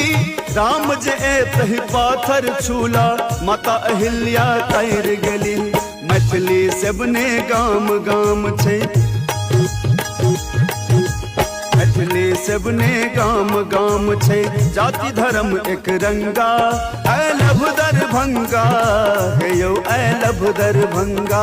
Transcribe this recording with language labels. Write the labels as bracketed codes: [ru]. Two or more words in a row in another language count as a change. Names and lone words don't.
[mai] राम जे एतहि पाथर छूला माता अहिल्या तैर गेली। मैथिली सबने गाम गाम छै मैथिली सबने गाम गाम छै जाति धर्म एक रंगा। [en] I love Darbhanga [mai] हे यौ [en] I love Darbhanga.